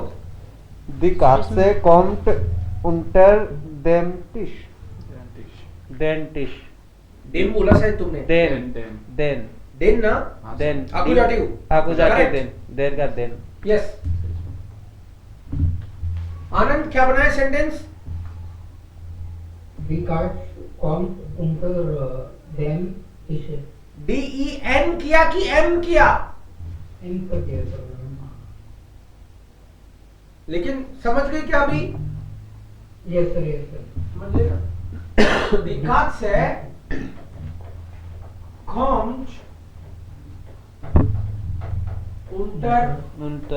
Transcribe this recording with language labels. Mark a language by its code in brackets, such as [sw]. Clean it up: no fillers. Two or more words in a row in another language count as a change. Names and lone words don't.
[de] Die Katze kommt unter dem Tisch. Den Tisch. [hi] डेन बोला शायद तुमने, [de] Den [hi] डेन ना, [de] Den Accusative. Accusative [hi] Correct. [de] den Der का den [hi] यस। आनंद क्या बनाया सेंटेंस, [de] Die Katze kommt unter dem Tisch. [hi] DEN किया कि M किया, M का क्या था? लेकिन समझ गए क्या अभी, [en] Yes sir, yes sir. [hi] समझ गए ना। [de] Die Katze kommt unter